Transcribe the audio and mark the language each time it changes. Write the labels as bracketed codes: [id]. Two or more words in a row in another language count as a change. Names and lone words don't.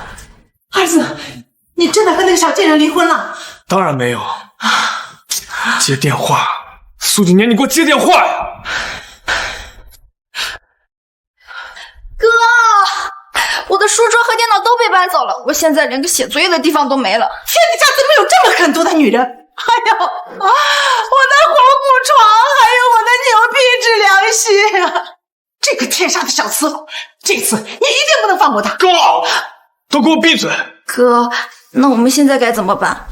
[zh] 兒子，你真的和那個小賤人離婚了？當然沒有。接電話，蘇景年，你給我接電話呀！哥，我的書桌和電腦都被搬走了，我現在連個寫作業的地方都沒了。天底下怎麼有這麼狠毒的女人？還有我的紅布床，還有我的牛皮紙涼席啊！這個天殺的小刺蝟，這次你一定不能放過他！夠，都給我閉嘴！哥，那我們現在該怎麼辦？